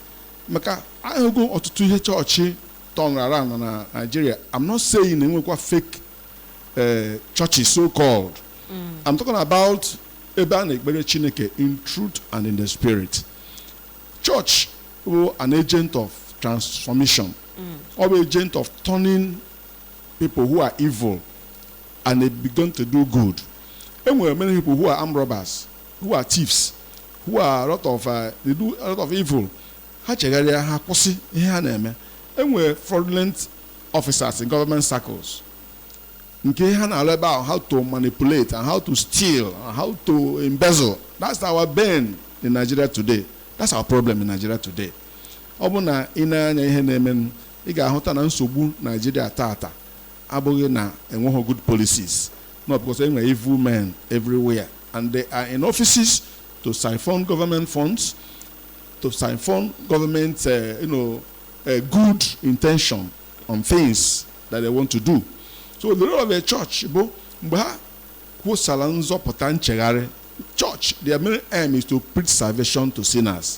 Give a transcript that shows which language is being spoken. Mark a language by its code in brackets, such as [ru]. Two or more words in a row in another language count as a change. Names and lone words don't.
[ig] Maka ahụgo ọtụtụ ihe chọọchị [en] turn around [ig] na Nigeria. [en] I'm not saying enwekwa fake churches so called. I'm talking about [ig] ebe a na-ekpere Chineke [en] in truth and in the spirit. Church is an agent of transformation, or an agent of turning people who are evil and they begin to do good. And there are many people who are armed robbers, who are thieves, who are they do a lot of evil. And we're fraudulent officers in government circles. About how to manipulate and how to steal and how to embezzle. That's our bane in Nigeria today. That's our problem in Nigeria today. [ig] Obuna ina ihe na-eme ị ga-ahụta na nsogbu Nigeria tata abụghị na enweghị [en] good policies. No, because there are evil men everywhere and they are in offices to siphon government funds, to siphon government good intention on things that they want to do. So the role of a church, church, their main aim is to preach salvation to sinners.